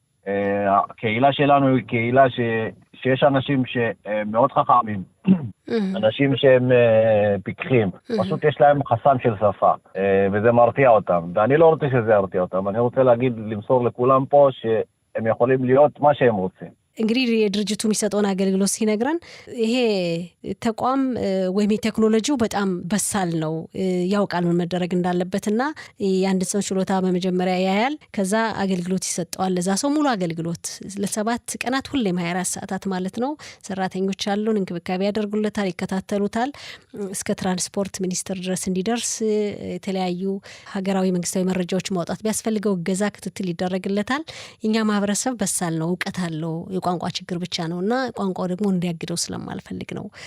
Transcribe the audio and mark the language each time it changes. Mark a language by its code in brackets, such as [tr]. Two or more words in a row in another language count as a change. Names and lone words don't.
[he] הקהילה שלנו היא קהילה שיש אנשים שמאוד חכמים, אנשים שהם פיקחים, פשוט יש להם חסם של שפה, וזה מרתיע אותם, ואני לא רוצה שזה ירתיע אותם, אני רוצה למסור לכולם פה שהם יכולים להיות מה שהם רוצים. [am] እንግዲህ የድርጅቱ የሚሰጠውን አገልግሎት ሲነግረን ይሄ ተቋም ወይም ቴክኖሎጂው በጣም በሳል ነው፣ ያውቃል ምን መደረግ እንዳለበትና የአንድ ሰው ችሎታ በመጀመሪያ ያያል፣ ከዛ አገልግሎት ይሰጣል። ለዛ ሰው ሙሉ አገልግሎት ለ7 ቀናት ሁሌም 24 ሰዓታት ማለት ነው ሰራተኞች አሉን፣ እንክብካቤ ያደርጉለታል፣ ይከታተሉታል፣ እስከ ትራንስፖርት ሚኒስቴር ድረስ እንዲደርስ የተለያዩ ሀገራዊ መንግስታዊ መረጃዎች ማውጣት ቢያስፈልገው ገዛ ክትትል ይደረግለታል። የኛ ማህበረሰብ በሳል ነው፣ ዕውቀት አለው፣ ቋንቋ ችግር ብቻ ነውና ቋንቋው ደግሞ እንዲያግደው ስለማልፈልግ ነው